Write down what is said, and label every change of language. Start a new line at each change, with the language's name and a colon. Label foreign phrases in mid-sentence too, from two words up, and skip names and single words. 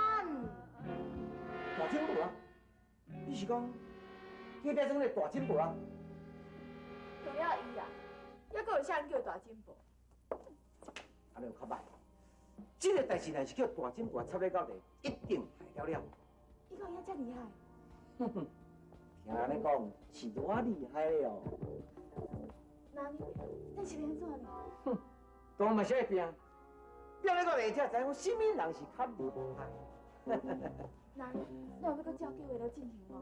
Min Nan Chinese: 大进步啊！你是讲隔壁庄个大进步啊？除了伊啊，还阁有啥人叫大进步？安尼有较歹。这个代志若是叫大进步啊插咧到底，一定害了了。伊讲遐遮厉害，哼哼，听人咧讲是偌厉害了哦。那你是变怎呢？哼，当嘛是会拼，拼咧到底才知影什么人是较厉害。那有要阁照计划来进行无？